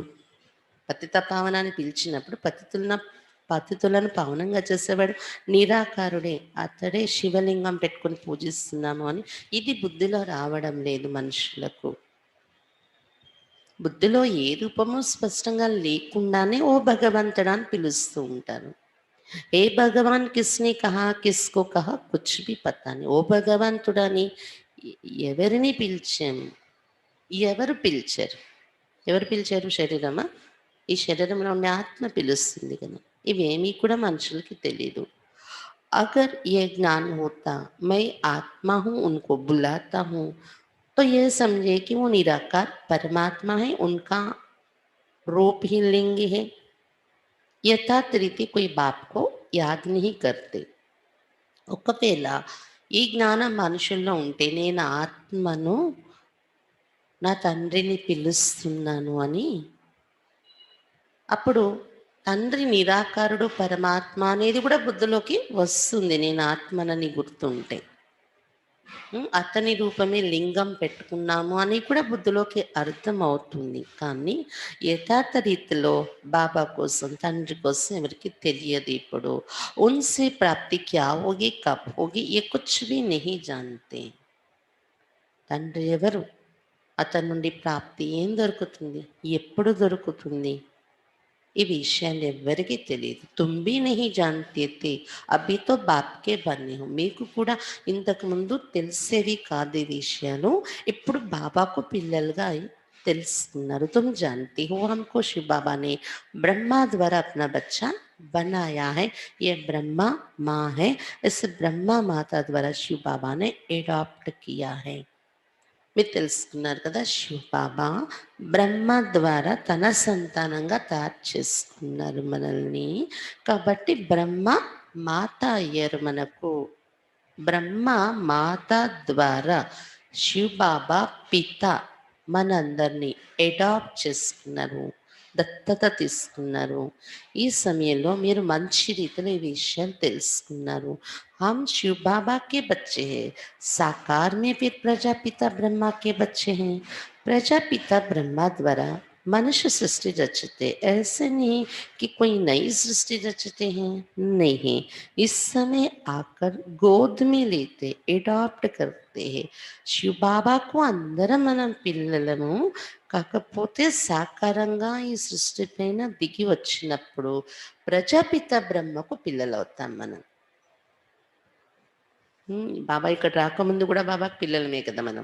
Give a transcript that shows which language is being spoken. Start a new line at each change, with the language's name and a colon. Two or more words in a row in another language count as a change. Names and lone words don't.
Telugu: పతిత పావన అని పిలిచినప్పుడు పతితులను పావనంగా చేసేవాడు నిరాకారుడే, అతడే శివలింగం పెట్టుకొని పూజిస్తున్నాము అని ఇది బుద్ధిలో రావడం లేదు మనుషులకు. బుద్ధిలో ఏ రూపము స్పష్టంగా లేకుండానే ఓ భగవంతుడా అని పిలుస్తూ ఉంటారు.
Hindi: ऐ भगवान किसने कहा किसको कहा कुछ भी पता नहीं.
Telugu: ఓ భగవంతుడని ఎవరిని పిలిచాము? ఎవరు పిలిచారు? ఎవరు పిలిచారు? శరీరమా? ఈ శరీరంలో ఉండే ఆత్మ పిలుస్తుంది కదా. ఇవేమీ కూడా మనుషులకి తెలియదు.
Hindi: अगर ये ज्ञान होता, मैं आत्मा हूँ उनको बुलाता हूँ, तो ये समझे कि वो निराकार परमात्मा है, उनका रूप ही लिंग है. यथार्थ रीति कोई बाप को याद नहीं करते.
Telugu: ఒకవేళ ఈ జ్ఞానం మనుషుల్లో ఉంటే నేను ఆత్మను నా తండ్రిని పిలుస్తున్నాను అని, అప్పుడు తండ్రి నిరాకారుడు పరమాత్మ అనేది కూడా బుద్ధిలోకి వస్తుంది. నేను ఆత్మనని గుర్తుంటే అతని రూపమే లింగం పెట్టుకున్నాము అని కూడా బుద్ధిలోకి అర్థం అవుతుంది. కానీ యథార్థ రీతిలో బాబా కోసం తండ్రి కోసం ఎవరికి తెలియదు.
Hindi: ఇప్పుడు उनसे प्राप्ति क्या होगी कब होगी ये कुछ भी नहीं जानते.
Telugu: తండ్రి ఎవరు, అతని నుండి ప్రాప్తి ఏం దొరుకుతుంది, ఎప్పుడు దొరుకుతుంది, ఈ విషయాలు ఎవ్వరికీ తెలియదు.
Hindi: तुम भी नहीं जानते थे अभी तो बाप के बने हो.
Telugu: మీకు కూడా ఇంతకుముందు తెలిసేవి కాదు ఈ విషయాలు, ఇప్పుడు బాబాకు పిల్లలుగా తెలుసుకున్నారు.
Hindi: तुम जानते हो हमको शिव बाबा ने ब्रह्मा द्वारा अपना बच्चा बनाया है, ये ब्रह्मा माँ है, इस ब्रह्मा माता द्वारा शिव बाबा ने एडॉप्ट किया है.
Telugu: మీరు తెలుసుకున్నారు కదా, శివ బాబా బ్రహ్మ ద్వారా తన సంతానంగా తయారు చేసుకున్నారు మనల్ని. కాబట్టి బ్రహ్మ మాత అయ్యారు మనకు. బ్రహ్మ మాత ద్వారా శివ బాబా పిత మనందరినీ అడాప్ట్ చేసుకున్నారు, దత్తత తీసుకున్నారు. ఈ సమయంలో మీరు మంచి రీతిలో ఈ విషయాలు తెలుసుకున్నారు.
Hindi: हम शिव बाबा के बच्चे हैं, साकार में फिर प्रजापिता ब्रह्मा के बच्चे हैं. प्रजापिता ब्रह्मा द्वारा मनुष्य सृष्टि रचते, ऐसे नहीं कि कोई नई सृष्टि रचते हैं, नहीं। इस समय आकर गोद में लेते, ఎడాప్ట్ करते हैं।
Telugu: శివ బాబాకు అందరం మనం పిల్లలము. కాకపోతే సాకారంగా ఈ సృష్టి పైన దిగి వచ్చినప్పుడు ప్రజాపిత బ్రహ్మకు పిల్లలవుతాం మనం. బాబా ఇక్కడ రాకముందు కూడా బాబాకు పిల్లలమే కదా మనం.